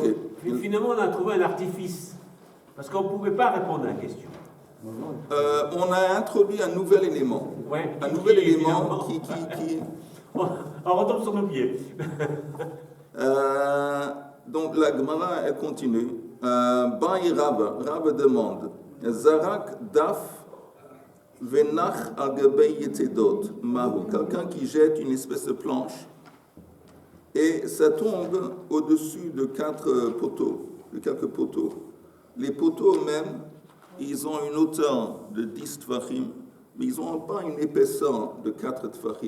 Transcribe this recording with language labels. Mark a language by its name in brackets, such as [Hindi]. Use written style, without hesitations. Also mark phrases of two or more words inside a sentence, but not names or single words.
[French] Finalement, on a trouvé un artifice. Parce qu'on ne pouvait pas répondre à la question. On a introduit un nouvel élément. Ouais, Un nouvel élément évidemment. qui... On retombe sur nos pieds. Donc la Gemara, elle continue. [Aramaic] בעי רבא demande זרק דף ונח על גבי יתדות מהו. [French] Quelqu'un qui jette une espèce de planche et ça tombe au-dessus de 4 poteaux, de quelques poteaux. Les poteaux eux-mêmes, ils ont une hauteur de 10 tfachim, mais ils n'ont pas une épaisseur de 4 tfachim.